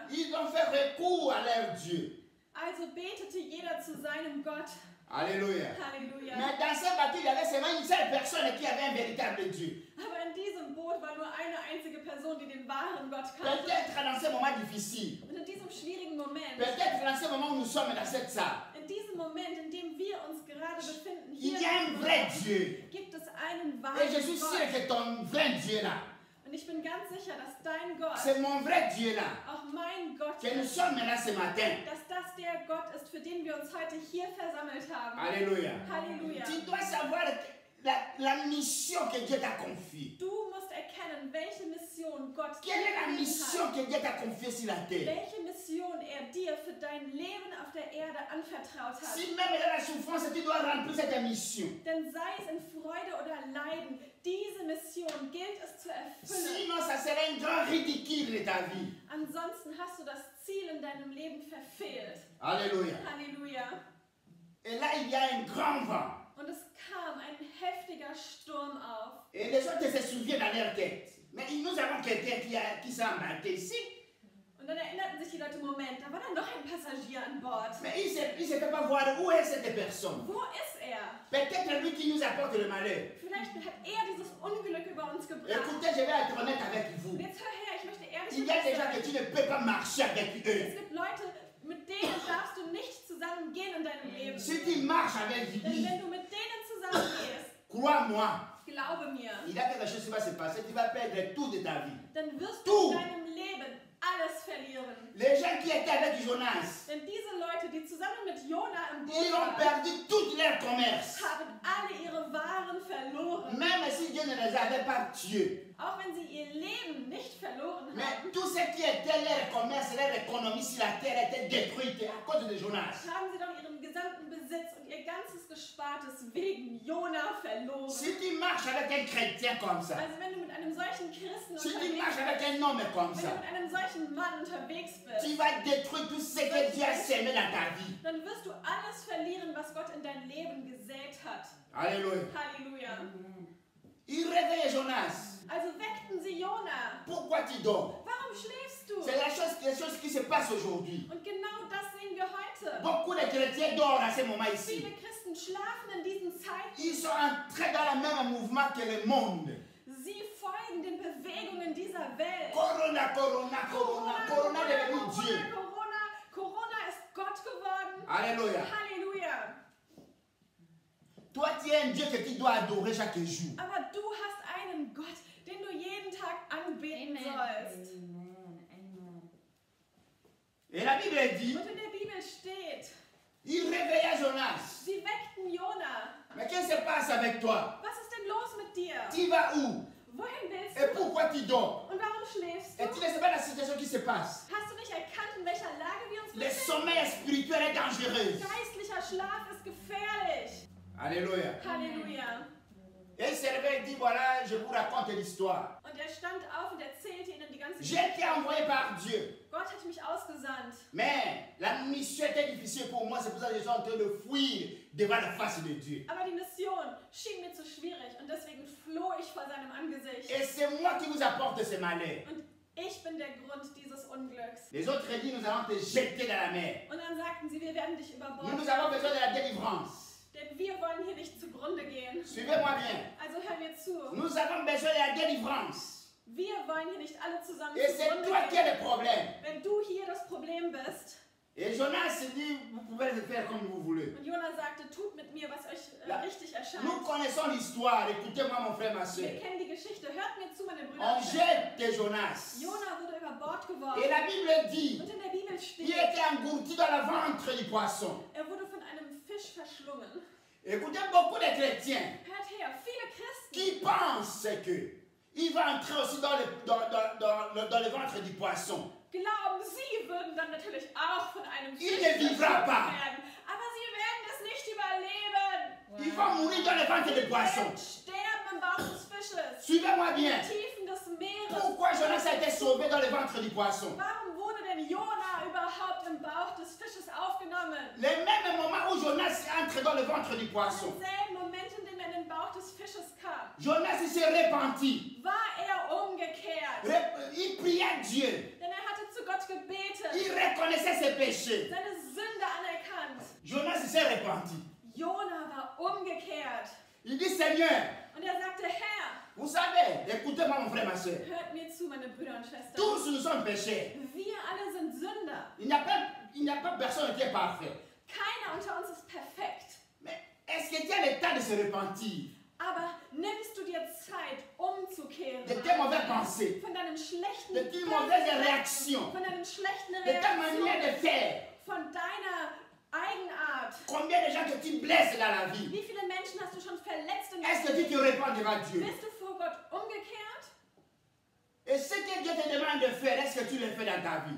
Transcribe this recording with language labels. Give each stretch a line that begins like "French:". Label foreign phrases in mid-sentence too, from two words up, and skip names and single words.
French: Ils ont fait recours à leur Dieu.
German: Also betete jeder zu seinem Gott.
French: Alléluia.
German: Halleluja.
French: Mais dans ce bateau, il y avait seulement une seule personne qui avait un véritable Dieu.
German: Aber in diesem Boot war nur eine einzige Person, die den wahren Gott kannte.
French: Peut-être dans ce moment difficile,
German: Und in diesem schwierigen Moment,
French: peut-être dans ce moment où nous sommes dans cette salle,
German: in diesem Moment, in dem wir uns gerade befinden,
French: il
German: hier
French: y a un vrai Dieu.
German: gibt es einen
French: Et je suis sûr
German: wahren Gott.
French: que ton vrai Dieu là,
German: Und ich bin ganz sicher, dass dein Gott,
French: c'est mon vrai Dieu là,
German: auch mein Gott
French: que nous
German: ist,
French: sommes là ce matin.
German: dass das der Gott ist, für den wir uns heute hier versammelt haben.
French: Alléluia.
German: Halleluja.
French: Tu dois savoir la mission que Dieu t'a confiée.
German: Du musst erkennen, welche Mission Gott dir
French: Quelle est la
German: gegeben
French: mission
German: hat.
French: que Dieu t'a confiée sur la terre?
German: Welche Mission er dir für dein Leben auf der Erde anvertraut hat.
French: Si même dans la souffrance, tu dois remplir cette mission.
German: Denn sei es in Freude oder Leiden, diese Mission gilt es zu erfüllen.
French: Sinon, ça serait un grand ridicule de ta vie.
German: Ansonsten hast du das Ziel in deinem Leben verfehlt.
French: Alléluia.
German: Halleluja.
French: Et là, il y a un grand vent.
German: Und es kam ein heftiger Sturm auf.
French: Et les autres se souviennent dans leur tête. Mais nous avons quelqu'un qui s'est embarqué ici.
German: Und dann erinnerten sich die Leute, Moment, da war dann noch ein Passagier an Bord.
French: Mais il ne sait pas voir où est cette personne.
German: Wo ist er?
French: Peut-être lui qui nous apporte le malheur.
German: Vielleicht hat er dieses Unglück über uns gebracht.
French: Écoutez, je vais être honnête avec vous.
German: Und jetzt hör her, ich möchte ehrlich
French: Il y a
German: mit
French: des
German: dir
French: gens que
German: sein.
French: tu ne peux pas marcher avec
German: Es
French: eux.
German: gibt Leute, mit denen darfst du nicht zusammen gehen in deinem Leben.
French: Si tu marches avec
German: Denn
French: lui,
German: wenn du mit denen zusammen gehst,
French: crois-moi,
German: glaube mir,
French: il y a quelque chose qui va se passer. Tu vas perdre tout de ta vie.
German: dann wirst Du. du in deinem Leben alles verlieren.
French: Les gens qui étaient avec Jonas,
German: Denn diese Leute, die zusammen mit Jona im Boot
French: ils ont
German: waren,
French: perdu tout leur commerce.
German: haben alle ihre Waren verloren.
French: Même si Dieu ne les avait pas tués.
German: Auch wenn sie ihr Leben nicht verloren
French: Mais
German: haben,
French: tout ce qui était leur commerce, leur économie sur la terre était détruite à cause de Jonas.
German: haben sie doch ihren gesamten Besitz und ihr ganzes Gespartes wegen Jona verloren.
French: Si tu marches avec un chrétien comme ça,
German: Also wenn du mit einem solchen Christen
French: si tu
German: unterwegs
French: marches
German: bist,
French: avec un homme comme
German: wenn du
French: ça,
German: mit einem solchen Mann unterwegs bist,
French: tu vas détruire tout ce que Dieu a semé dans ta vie.
German: dann wirst du alles verlieren, was Gott in dein Leben gesät hat.
French: Alléluia.
German: Halleluja.
French: Il réveille Jonas.
German: Also weckten sie Jona.
French: Pourquoi tu dors?
German: Warum schläfst du?
French: C'est les choses qui se passent aujourd'hui.
German: Und genau das sehen wir heute.
French: Beaucoup de chrétiens dorment à ce moment ici.
German: Viele Christen schlafen in diesen Zeiten.
French: Ils sont entrés dans le même mouvement que le monde.
German: Sie folgen den Bewegungen dieser Welt.
French: Corona, corona, corona, corona devenu Dieu.
German: Corona ist Gott geworden.
French: Alléluia.
German: Halleluja.
French: Toi, tu es un Dieu que tu dois adorer chaque jour.
German: Aber du hast einen Gott, den du jeden Tag anbeten sollst.
French: Et la Bible dit,
German: Und in der Bibel steht,
French: il réveilla Jonas.
German: sie weckten Jona.
French: Mais qu'est-ce qui se passe avec toi?
German: Was ist denn los mit dir?
French: Tu vas où?
German: Wohin willst
French: Et
German: du?
French: pourquoi tu dors?
German: Und warum schläfst
French: Et
German: du?
French: tu ne sais pas la situation qui se passe.
German: Hast du nicht erkannt, in welcher Lage wir uns
French: Le
German: befinden?
French: sommeil spirituel est dangereux.
German: Geistlicher Schlaf ist gefährlich.
French: Alléluia.
German: Halleluja.
French: Et il s'est réveillé et dit, voilà, je vous raconte l'histoire.
German: Und er stand auf und erzählte ihnen die ganze
French: J'ai été envoyé par Dieu.
German: Gott hat mich ausgesandt.
French: Mais la mission était difficile pour moi. C'est pour ça que je suis en train de fuir devant la face de Dieu.
German: Aber die Mission schien mir zu schwierig und deswegen floh ich vor seinem Angesicht.
French: Et c'est moi qui vous apporte ce malheur.
German: Und ich bin der Grund dieses Unglücks.
French: Les autres disent, nous allons te jeter dans la mer.
German: Und dann sagten sie, wir werden dich
French: Nous,
German: überborden.
French: nous avons besoin de la délivrance.
German: Denn wir wollen hier nicht zugrunde gehen.
French: Suivez-moi bien.
German: Also hör mir zu.
French: Nous avons besoin de la délivrance.
German: Wir wollen hier nicht alle zusammen
French: Et c'est
German: zugrunde
French: toi qui as
German: gehen.
French: le problème.
German: Wenn du hier das Problem bist.
French: Et Jonas se dit, vous pouvez le faire comme vous voulez.
German: Und Jona sagte, tut mit mir, was euch richtig erscheint.
French: Nous connaissons l'histoire. Écoutez-moi, mon frère, ma soeur.
German: Wir kennen die Geschichte. Hört mir zu, meine Brüder.
French: On
German: und Schwestern.
French: jette Jonas.
German: Jona wurde über Bord geworfen.
French: Et la Bible dit,
German: Und in der Bibel
French: il
German: steht,
French: était englouti dans le ventre du poisson.
German: er wurde von einem Fisch verschlungen.
French: Écoutez, beaucoup de chrétiens
German: Hört her, viele Christen,
French: qui pensent que il va entrer aussi dans le ventre du poisson.
German: glauben, sie würden dann natürlich auch von einem
French: Il
German: Fisch
French: ne vivra
German: verschlungen
French: pas.
German: werden. Aber sie werden es nicht überleben.
French: Il va mourir dans le ventre du
German: Sie
French: poisson.
German: werden sterben im Bauch des Fisches.
French: Suivez-moi
German: In
French: bien.
German: den Tiefen des Meeres.
French: Pourquoi Jonas a été sauvé dans le ventre du poisson?
German: Warum wurde denn Jona überhaupt im Bauch des Fisches aufgenommen?
French: Le même moment où Jonas entre dans le ventre du poisson,
German: Im selben Moment, in dem er in den Bauch des Fisches kam,
French: Jonas il s'est repenti.
German: war er umgekehrt.
French: Il priait Dieu.
German: Denn er hatte zu Gott gebetet,
French: Il reconnaissait ses péchés.
German: seine Sünde anerkannt.
French: Jonas il s'est repenti.
German: Jona war umgekehrt.
French: Il dit, Seigneur,
German: Und er sagte, Herr,
French: vous savez, écoutez-moi mon frère, ma soeur.
German: hört mir zu, meine Brüder und Schwestern.
French: Tous nous sommes péchés.
German: Wir alle sind Sünder.
French: Il n'y a pas personne qui est parfait.
German: Keiner unter uns ist perfekt.
French: Mais est-ce que tu as le temps de se repentir
German: Aber nimmst du dir Zeit, umzukehren
French: de tes mauvaises pensées,
German: von deinen schlechten
French: de tes mauvaises réactions,
German: von deinen schlechten
French: de ta manière de
German: Reaktionen,
French: faire?
German: von deiner Eigenart?
French: Combien de gens que tu blesses dans la vie?
German: Wie viele Menschen hast du schon verletzt in
French: Est-ce
German: deinem
French: que tu te répands devant Dieu?
German: Bist du vor Gott umgekehrt?
French: Et ce que Dieu te demande de faire, est-ce que tu le fais dans ta vie?